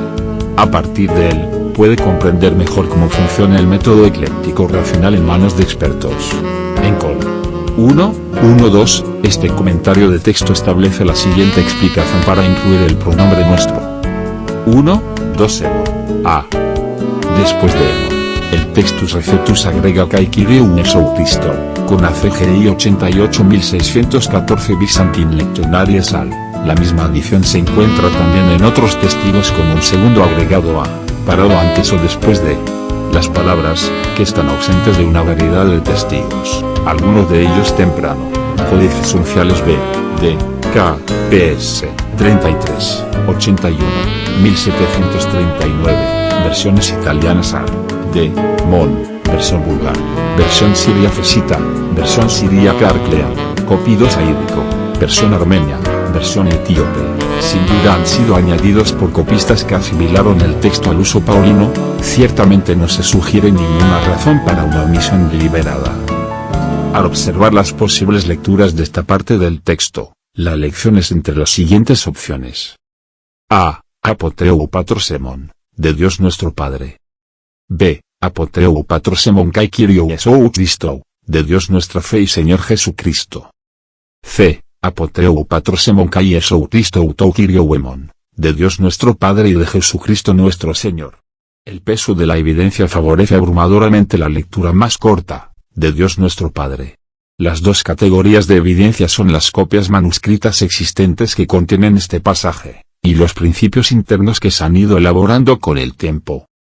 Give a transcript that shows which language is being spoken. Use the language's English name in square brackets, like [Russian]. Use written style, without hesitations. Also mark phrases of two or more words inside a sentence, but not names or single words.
[Spanish] A partir de él, puede comprender mejor cómo funciona el método ecléctico racional en manos de expertos. En Col. 1:1-2, este comentario de texto establece la siguiente explicación para incluir el pronombre nuestro. 1:2 Emon. A. Después de Emon, el Textus Receptus agrega [Greek] καὶ κυρίου Ἰησοῦ Χριστοῦ, [Spanish] con ACGI 88614 Byzantine Lectionary Sal. La misma adición se encuentra también en otros testigos con un segundo agregado A, parado antes o después de las palabras, que están ausentes de una variedad de testigos, algunos de ellos temprano. Códices unciales B, D, K, PS, 33, 81, 1739, versiones italianas A, D, Mon, versión vulgar, versión siria Fesita, versión siríaca Arclea, copido saídico, versión armenia, versión etíope. Sin duda han sido añadidos por copistas que asimilaron el texto al uso paulino. Ciertamente no se sugiere ninguna razón para una omisión deliberada. Al observar las posibles lecturas de esta parte del texto, la elección es entre las siguientes opciones. A. [Greek] ἀπὸ θεοῦ πατρὸς ἡμῶν, [Spanish] de Dios nuestro Padre. [Greek] B. ἀπὸ θεοῦ πατρὸς ἡμῶν καὶ κυρίου Ἰησοῦ Χριστοῦ, [Spanish] de Dios nuestra fe y Señor Jesucristo. [Greek] C. ἀπὸ θεοῦ πατρὸς ἡμῶν καὶ Ἰησοῦ Χριστοῦ τοῦ κυρίου ἡμῶν, [Spanish] de Dios nuestro Padre y de Jesucristo nuestro Señor. El peso de la evidencia favorece abrumadoramente la lectura más corta, de Dios nuestro Padre. Las dos categorías de evidencia son las copias manuscritas existentes que contienen este pasaje, y los principios internos que se han ido elaborando con el tiempo.